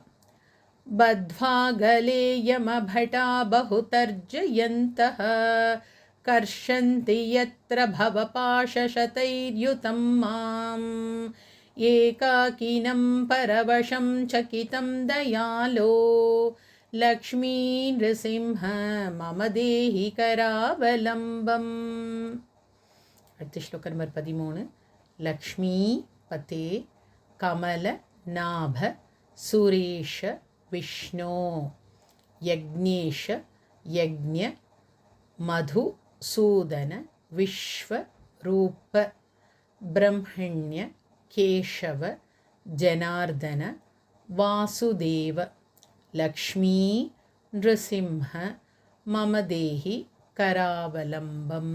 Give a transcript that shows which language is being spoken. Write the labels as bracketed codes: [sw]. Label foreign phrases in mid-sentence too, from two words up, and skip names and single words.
[sa] बद्ध्वा गले यमभटा बहुतर्जयन्तः कर्षन्ति यत्र भवपाशशतैर्युतं माम् एकाकिनं परवशं चकितं दयालो लक्ष्मी नृसिंह मम देहि करावलम्बम्. [ta] அடுத்த ஸ்லோக நம்பர் 13. [sa] लक्ष्मी पते कमल नाभ सुरेश विष्णो यज्ञेश यज्ञ मधुसूदन विश्वरूप ब्रह्मण्य केशव जनार्दन वासुदेव लक्ष्मी नृसिंह मम देहि करावलम्बम्.